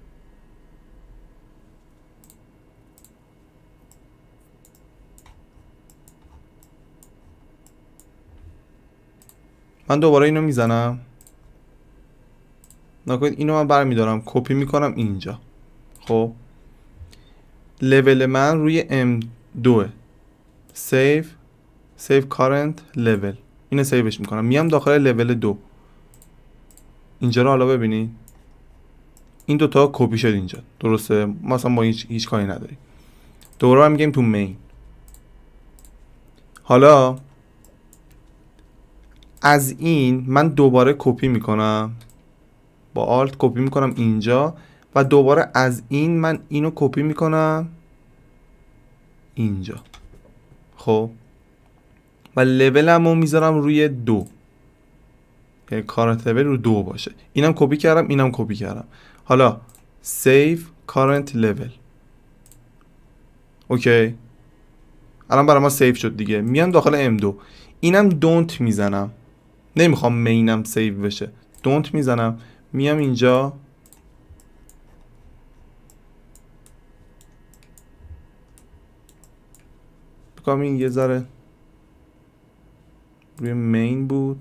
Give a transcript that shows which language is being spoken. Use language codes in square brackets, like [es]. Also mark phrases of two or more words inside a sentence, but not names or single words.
[fa] من دوباره اینو میزنم. نکنید اینو من برمیدارم کپی میکنم اینجا. خب لول من روی M2 [en] save current level، [fa] اینو سیوش میکنم، میام داخل لول 2 اینجا رو حالا ببینید این دوتا کپی شد اینجا، درسته؟ ما اصلا با هیچ کاری نداریم. دوباره هم میگیم تو مین. حالا از این من دوباره کپی میکنم، با آلت کپی میکنم اینجا و دوباره از این من اینو کپی میکنم اینجا. خب و لولمو میذارم روی 2، یعنی [en] current level [fa] رو 2 باشه. اینم کپی کردم، اینم کپی کردم. حالا [en] save current level. [fa] اوکی، الان برای ما سیو شد دیگه. میام داخل M2، اینم دونت میزنم، نمیخوام مینم سیو بشه، دونت میزنم. میام اینجا بکنم این یه ذره روی مین بود.